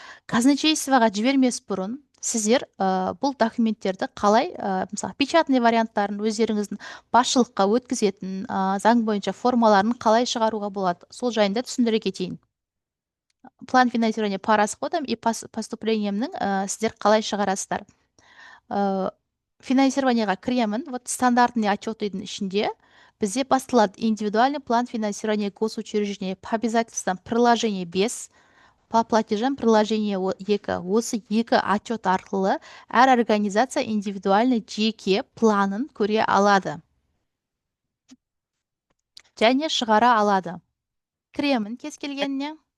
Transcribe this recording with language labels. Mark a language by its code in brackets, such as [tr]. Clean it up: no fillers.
[kk] Казначействоға жібермес бұрын сіздер бұл документтерді қалай, мысалы, печатный варианттарын өздеріңіздің басшылыққа өткізетін заң бойынша формаларын қалай шығаруға болады. Сол жайында түсіндіре кетейін. [ru] План финансирования по расходам и [kk] поступлениемнің сіздер қалай шығарасыздар. финансированияға кіремін. [ru] Вот стандартный [kk] отчетыйдың ішінде бізде басталады [ru] индивидуальный план финансирования госучреждения по обязательствам приложение 5, по платежам приложение 2. [kk] Осы екі отчет арқылы әр организация индивидуальный жеке планын көре алады және шығара алады. Кіремін кез келгеніне.